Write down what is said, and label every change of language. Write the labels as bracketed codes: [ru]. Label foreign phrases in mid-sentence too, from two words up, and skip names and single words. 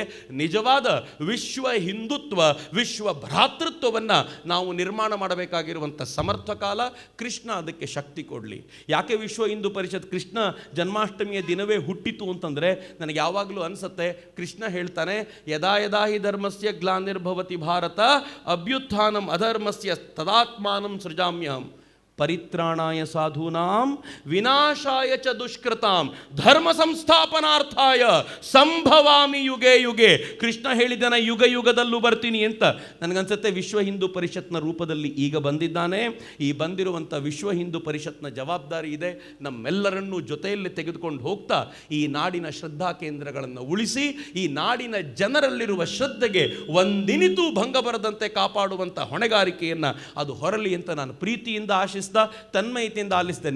[kn] ನಿಜವಾದ ವಿಶ್ವ ಹಿಂದುತ್ವ, ವಿಶ್ವ ಭ್ರಾತೃತ್ವವನ್ನು ನಾವು ನಿರ್ಮಾಣ ಮಾಡಬೇಕಾಗಿರುವಂಥ ಸಮರ್ಥ ಕಾಲ. ಕೃಷ್ಣ ಅದಕ್ಕೆ ಶಕ್ತಿ ಕೊಡಲಿ. ಯಾಕೆ ವಿಶ್ವ ಹಿಂದೂ ಪರಿಷತ್ ಕೃಷ್ಣ ಜನ್ಮಾಷ್ಟಮಿಯ ದಿನವೇ ಹುಟ್ಟಿತು ಅಂತಂದರೆ ನನಗೆ ಯಾವಾಗಲೂ ಅನಿಸುತ್ತೆ, ಕೃಷ್ಣ ಹೇಳ್ತಾನೆ, [sa] ಯದಾ ಯದಾ ಹಿ ಧರ್ಮಸ್ಯ ಗ್ಲಾನಿರ್ಭವತಿ ಭಾರತ ಅಭ್ಯುತ್ಥಾನಂ ಅಧರ್ಮಸ್ಯ ತದಾತ್ಮಾನಂ ಸೃಜಾಮ್ಯಹಂ ಪರಿತ್ರಾಣಾಯ ಸಾಧೂನಾಂ ವಿನಾಶಾಯ ಚ ದುಷ್ಕೃತಾಂ ಧರ್ಮ ಸಂಸ್ಥಾಪನಾರ್ಥಾಯ ಸಂಭವಾಮಿ ಯುಗೆ ಯುಗೆ. [kn] ಕೃಷ್ಣ ಹೇಳಿದ್ದಾನೆ, ಯುಗ ಯುಗದಲ್ಲೂ ಬರ್ತೀನಿ ಅಂತ. ನನಗನ್ಸುತ್ತೆ ವಿಶ್ವ ಹಿಂದೂ ಪರಿಷತ್ನ ರೂಪದಲ್ಲಿ ಈಗ ಬಂದಿದ್ದಾನೆ. ಈ ಬಂದಿರುವಂಥ ವಿಶ್ವ ಹಿಂದೂ ಪರಿಷತ್ನ ಜವಾಬ್ದಾರಿ ಇದೆ ನಮ್ಮೆಲ್ಲರನ್ನೂ ಜೊತೆಯಲ್ಲಿ ತೆಗೆದುಕೊಂಡು ಹೋಗ್ತಾ ಈ ನಾಡಿನ ಶ್ರದ್ಧಾ ಕೇಂದ್ರಗಳನ್ನು ಉಳಿಸಿ ಈ ನಾಡಿನ ಜನರಲ್ಲಿರುವ ಶ್ರದ್ಧೆಗೆ ಒಂದಿನಿತೂ ಭಂಗ ಬರದಂತೆ ಕಾಪಾಡುವಂಥ ಹೊಣೆಗಾರಿಕೆಯನ್ನು ಅದು ಹೊರಲಿ ಅಂತ ನಾನು ಪ್ರೀತಿಯಿಂದ ಆಶಿಸ್ತಾ ತನ್ಮಯತೆಯಿಂದ ಆಲಿಸ್ತೇನೆ.